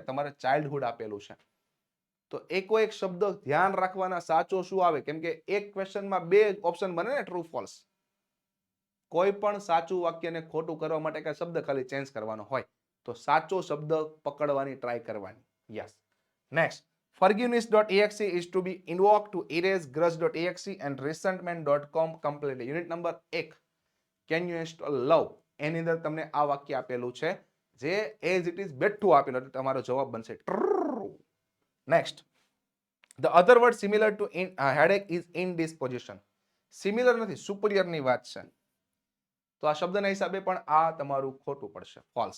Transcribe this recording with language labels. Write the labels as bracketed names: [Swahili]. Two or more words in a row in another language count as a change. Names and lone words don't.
[Gujarati] તમારે ચાઇલ્ડહુડ આપેલું છે તો એકો એક શબ્દ ધ્યાન રાખવાના, સાચો શું આવે? કેમ કે એક ક્વેશ્ચનમાં બે ઓપ્શન બને ને, [English] true false. [Gujarati] કોઈ પણ સાચું વાક્યને ખોટું કરવા માટે કઈ શબ્દ ખાલી ચેન્જ કરવાનો હોય તો સાચો શબ્દ પકડવાની ટ્રાય કરવાની. યસ. નેક્સ્ટ, [English] forgiveness.exe is to be invoked to erase grudge.exe and resentment.com completely. unit number 1, can you install love? [Gujarati] એની અંદર તમને આ વાક્ય આપેલું છે જે [English] as it is [Gujarati] બેઠું આપેલું, એટલે તમારો જવાબ બનશે ટ્રુ. [English] Next, the other word similar to headache is indisposition. [Gujarati] સિમિલર નથી, સુપિરિયરની વાત છે. તો આ શબ્દના હિસાબે પણ આ તમારું ખોટું પડશે, ફોલ્સ.